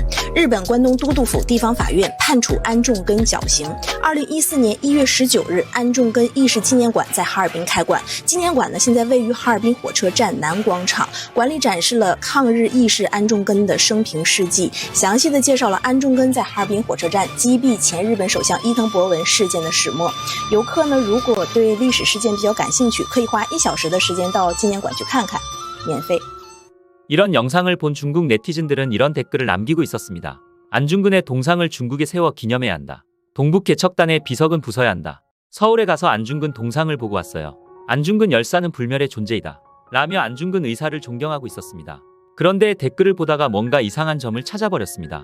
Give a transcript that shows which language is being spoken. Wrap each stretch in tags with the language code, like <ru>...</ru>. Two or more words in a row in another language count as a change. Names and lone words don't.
<zh>日本关东都督府地方法院判处安重根绞刑。2014年1月19日，安重根义士纪念馆在哈尔滨开馆。纪念馆呢，现在位于哈尔滨火车站南广场，馆里展示释了抗日义士安重根的生平事迹，详细的介绍了安重根在哈尔滨火车站击毙前日本首相伊藤博文事件的始末。游客呢，如果对历史事件比较感兴趣，可以花1小时的时间到纪念馆去看看，免费。</zh> <ko>이런 영상을 본 중국 네티즌들은 이런 댓글을 남기고 있었습니다. 안중근의 동상을 중국에 세워 기념해야 한다. 동북 개척단의 비석은 부숴야 한다. 서울에 가서 안중근 동상을 보고 왔어요. 안중근 열사는 불멸의 존재이다. 라며 안중근 의사를 존경하고 있었습니다. 그런데 댓글을 보다가 뭔가 이상한 점을 찾아버렸습니다.</ko>